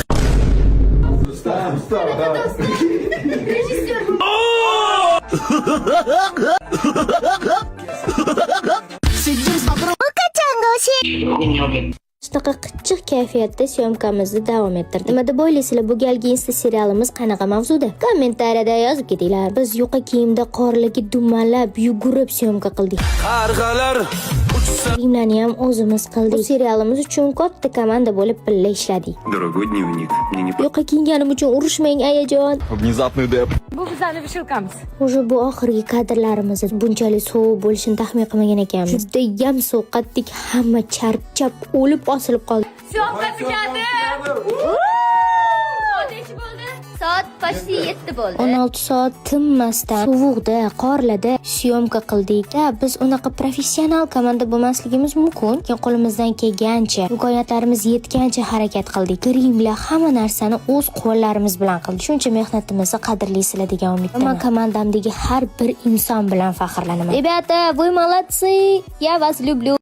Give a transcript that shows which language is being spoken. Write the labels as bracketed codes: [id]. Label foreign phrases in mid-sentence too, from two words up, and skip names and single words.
[uz] Shunaqa qittiq kayfiyatda syomkamizni davom ettirdik. Nima deb o'ylaysizlar, bu galgi Insta serialimiz qanaqa mavzuda? Kommentariyada yozib ketinglar. Biz yuqa kiyimda qorligi dumalab, yugurib syomka qildik. Qarg'alar Filmlarni ham o'zimiz qildik. Bu serialimiz uchun katta komanda bo'lib birga ishladik. [ru] Дорогой дневник, мне не [uz] Yuqa kiyganim uchun urushmang ayajon. [ru] Внезапный деп. [uz] Bu bizlarning vishilkamiz. O'sha bu oxirgi kadrlarimiz bunchalik sovuq bo'lishini taxmin qilmagan ekanmiz. Juda ham sovuqatdik, hamma charchab, o'lib osilib qoldi. Syomka bitadi. Soat почти 7 bo'ldi. 16 soat tinmasdan sovuqda, qorlarda syomka qildik. Biz unaqa professional komanda bo'lmasligimiz mumkin. Lekin qo'limizdan kelgancha, imkoniyatlarimiz yetgancha harakat qildik. Grimlar hamma narsani o'z qo'llarimiz bilan qildik. Shuncha mehnatimizni qadrlaysizlar degan umiddaman. Men komandamdagi har bir inson bilan faxrlanaman. [ru] Rебята, вы молодцы. Я вас люблю.